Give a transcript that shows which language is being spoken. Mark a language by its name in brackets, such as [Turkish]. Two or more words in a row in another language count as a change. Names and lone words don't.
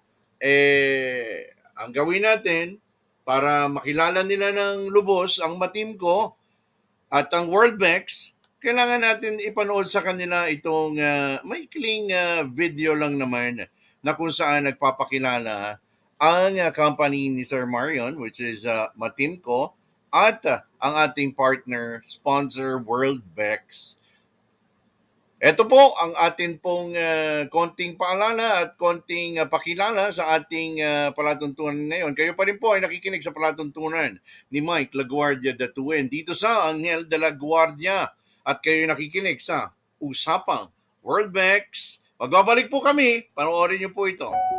[Filipino] Ang gawin natin para makilala nila ng lubos ang matim ko at ang Worldbex, kailangan natin ipanood sa kanila itong maikling video lang naman na kung saan nagpapakilala ang company ni Sir Marion, [English] which is [Filipino] Matimco, at ang ating [English] partner, sponsor [Filipino] Worldbex. Ito po ang atin pong konting paalala at konting pakilala sa ating palatuntunan ngayon. Kayo pa rin po ay nakikinig sa palatuntunan ni Mike LaGuardia DATUIN dito sa Anghel de la Guardia. At kayo nakikinig sa Usapang Worldbex. Magbabalik po kami. Panoorin niyo po ito.